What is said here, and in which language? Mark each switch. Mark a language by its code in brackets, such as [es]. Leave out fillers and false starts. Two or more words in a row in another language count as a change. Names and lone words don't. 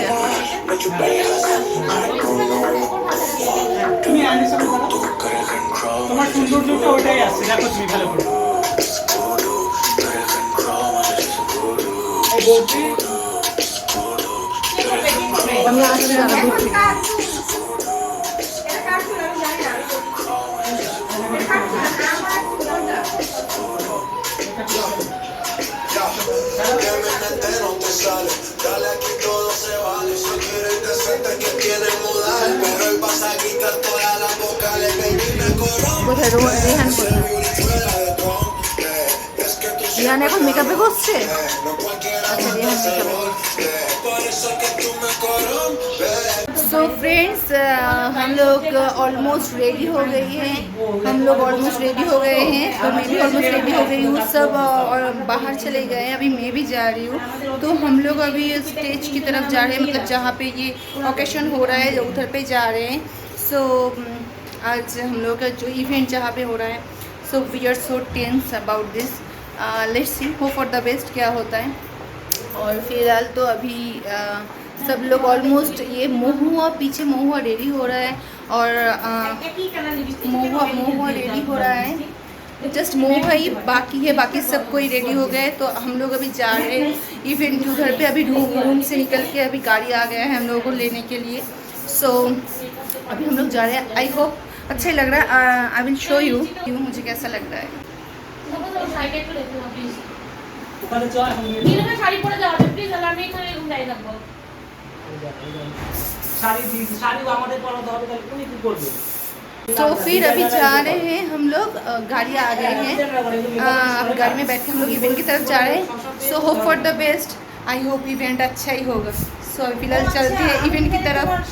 [bn] তুমি অ্যানিমেশন করো তোমার সৌন্দর্যটা ওটাই আসছে দেখো তুমি ভালো করে এই বলছি আমি আসলে এটা কার ছিল আমি জানি না [es] Dale aquí todo se vale. Si quieres decente que tiene modal, pero él pasa a quitar todas las vocales. Baby me corrompe. [bn] কোথায় রেহান করে রেহান এখন মেকআপে বসছে। [es] No cualquiera [bn] আচ্ছা রেহান মেকআপে [es] por eso que tú me corrompes. [en] So friends [hi] हम लोग [en] almost ready [hi] हो गए हैं, तो मैं भी [en] almost ready [hi] हो गई हूँ। सब और बाहर चले गए हैं, अभी मैं भी जा रही हूँ। तो हम लोग अभी स्टेज की तरफ जा रहे हैं, मतलब जहाँ पे ये ओकेशन हो रहा है उधर पे जा रहे हैं। सो आज हम लोग का जो इवेंट जहाँ पे हो रहा है, [en] So we are so tense about this. Let's see, hope for the best [hi] क्या होता है। और फिलहाल तो अभी सब लोग ऑलमोस्ट ये पीछे महुआ रेडी हो रहा है, और महुआ रेडी हो रहा है, जस्ट महुआ ही बाकी है, बाकी सब कोई रेडी हो गए। तो हम लोग अभी जा रहे हैं इवेंट के उधर पे। अभी रूम से निकल के अभी गाड़ी आ गया है हम लोगों को लेने के लिए। सो अभी हम लोग जा रहे हैं। [en] I hope [hi] अच्छा ही लग रहा है। [en] I will show you [hi] मुझे कैसा लग रहा है। [bn] শাড়ি পরে যাওয়া প্লিজ, আমি এখানে রুম দাঁড়িয়ে থাকবো। [hi] तो फिर अभी जा रहे हैं हम लोग, गाड़ी आ गए हैं, अब गाड़ी में बैठ के हम लोग इवेंट की तरफ जा रहे हैं। [en] So hope for the best, I hope event [hi] अच्छा ही होगा। सो फिलहाल चलते हैं इवेंट की तरफ।